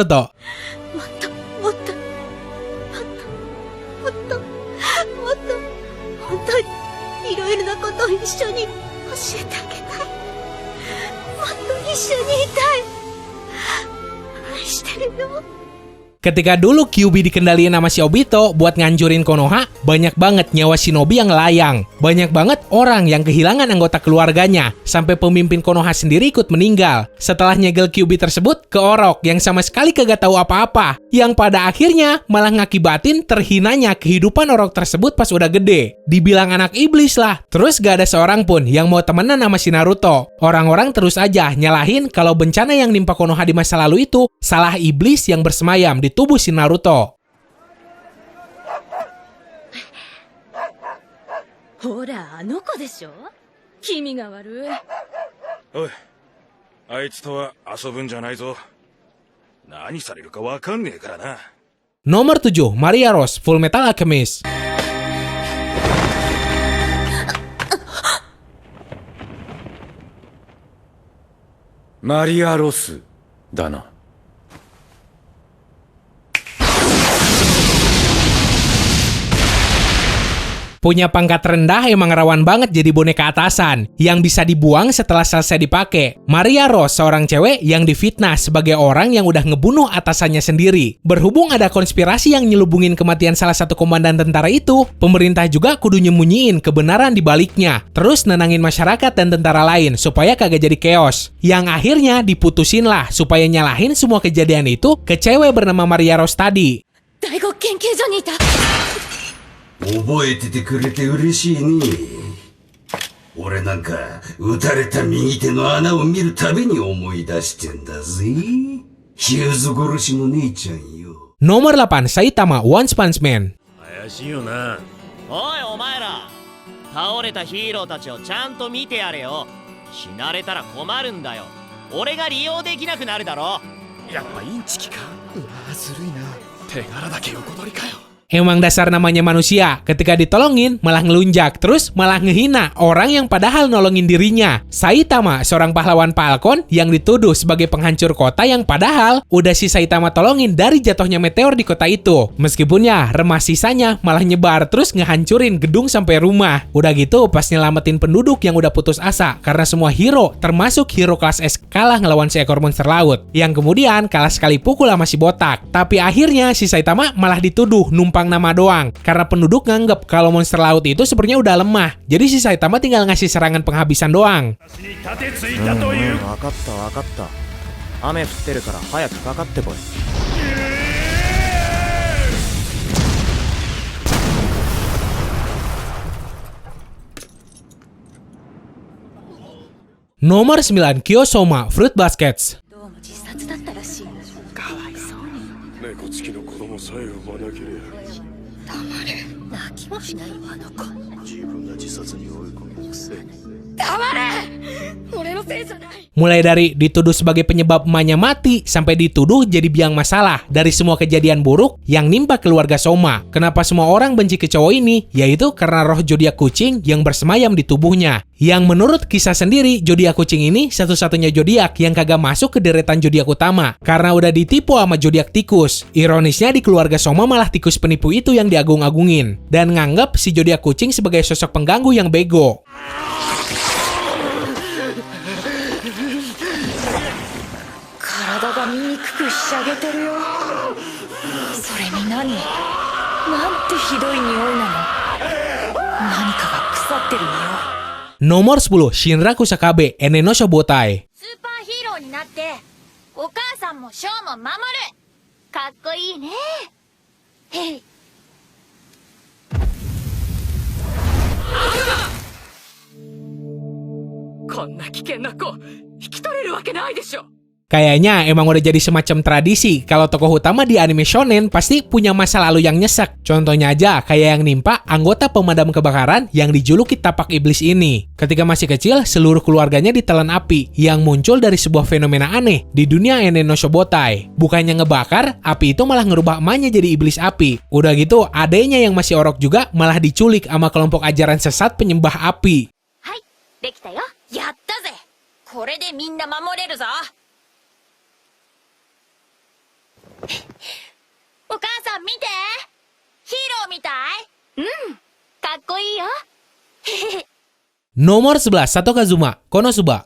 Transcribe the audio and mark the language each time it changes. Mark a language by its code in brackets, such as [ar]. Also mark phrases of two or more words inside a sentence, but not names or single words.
[ja] 本当にいろいろなことを一緒に教えてあげたい。もっと一緒にいたい。愛してるよ。 [id] Ketika dulu Kyuubi dikendaliin sama si Obito buat ngancurin Konoha, banyak banget nyawa shinobi yang layang. Banyak banget orang yang kehilangan anggota keluarganya, sampai pemimpin Konoha sendiri ikut meninggal. Setelah nyegel Kyuubi tersebut ke Orok yang sama sekali kagak tahu apa-apa, yang pada akhirnya malah ngakibatin terhinanya kehidupan Orok tersebut pas udah gede. Dibilang anak iblis lah. Terus gak ada seorang pun yang mau temenan sama si Naruto. Orang-orang terus aja nyalahin kalau bencana yang nimpa Konoha di masa lalu itu salah iblis yang bersemayam di tubuh si Naruto. [ja] ほら、あの子でしょ。君が悪い。おい、あいつとは遊ぶんじゃないぞ。何されるかわかんねえからな。 [id] Nomor 7, Maria Rose, Full Metal Alchemist. [ja] マリア・ロスだな。 [id] Punya pangkat rendah emang rawan banget jadi boneka atasan yang bisa dibuang setelah selesai dipakai. Maria Rose seorang cewek yang difitnah sebagai orang yang udah ngebunuh atasannya sendiri. Berhubung ada konspirasi yang nyelubungin kematian salah satu komandan tentara itu, pemerintah juga kudu nyembunyiin kebenaran di baliknya. Terus nenangin masyarakat dan tentara lain supaya kagak jadi chaos. Yang akhirnya diputusin lah supaya nyalahin semua kejadian itu ke cewek bernama Maria Rose tadi. [ja] 第五研究所にいた。覚えててくれて嬉しいね。俺なんか撃たれた右手の穴を見るたびに思い出してんだぜ。ヒューズ殺しの姉ちゃんよ。 [id] Nomor 8, Saitama, One Punch Man. [ja] 怪しいよな。おいお前ら、倒れたヒーローたちをちゃんと見てやれよ。死なれたら困るんだよ。俺が利用できなくなるだろ。やっぱインチキか。うわずるいな。手柄だけ横取りかよ。 [id] Emang dasar namanya manusia, ketika ditolongin malah ngelunjak, terus malah ngehina orang yang padahal nolongin dirinya. Saitama, seorang pahlawan Falcon yang dituduh sebagai penghancur kota yang padahal udah si Saitama tolongin dari jatuhnya meteor di kota itu. Meskipun ya, remah sisanya malah nyebar terus ngehancurin gedung sampai rumah. Udah gitu pas nyelamatin penduduk yang udah putus asa karena semua hero, termasuk hero kelas S kalah ngelawan seekor monster laut. Yang kemudian kalah sekali pukul sama si botak. Tapi akhirnya si Saitama malah dituduh numpang nama doang karena penduduk nganggep kalau monster laut itu sebenarnya udah lemah. Jadi si Saitama tinggal ngasih serangan penghabisan doang. [ja] 分かった分かった。雨降ってるから早くかかってこい。 [id] Nomor 9, Kyosoma, Fruit Baskets. [ja] どうも自殺だったらしい。かわいそうに。猫付きの子供さえ産まなければ。黙れ。泣きもしないわあの子。自分が自殺に追い込むくせに。黙れ。俺のせいじゃない。 [id] Mulai dari dituduh sebagai penyebab emaknya mati, sampai dituduh jadi biang masalah dari semua kejadian buruk yang nimpa keluarga Soma. Kenapa semua orang benci ke cowok ini? Yaitu karena roh zodiak kucing yang bersemayam di tubuhnya. Yang menurut kisah sendiri, zodiak kucing ini satu-satunya zodiak yang kagak masuk ke deretan zodiak utama. Karena udah ditipu sama zodiak tikus. Ironisnya di keluarga Soma malah tikus penipu itu yang diagung-agungin. Dan nganggap si zodiak kucing sebagai sosok pengganggu yang bego. [ja] しゃげてるよ。それに何？なんてひどい匂いなの。何かが腐ってる匂い。 [id] Nomor 10, Shinra Kusakabe, Ene no Shobotai. [ja] スーパーヒーローになってお母さんもショーも守る。かっこいいね。へい。こんな危険な子引き取れるわけないでしょ。 [id] Kayaknya emang udah jadi semacam tradisi kalau tokoh utama di anime shonen pasti punya masa lalu yang nyesek. Contohnya aja kayak yang nimpa anggota pemadam kebakaran yang dijuluki tapak iblis ini. Ketika masih kecil, seluruh keluarganya ditelan api yang muncul dari sebuah fenomena aneh di dunia Ene no Shobotai. Bukannya ngebakar, api itu malah ngerubah emaknya jadi iblis api. Udah gitu, adenya yang masih orok juga malah diculik sama kelompok ajaran sesat penyembah api. [ja] はい、できたよ。やったぜ。これでみんな守れるぞ。お母さん見て。ヒーローみたい。うん、かっこいいよ。 [id] Nomor 11, Sato Kazuma, Konosuba.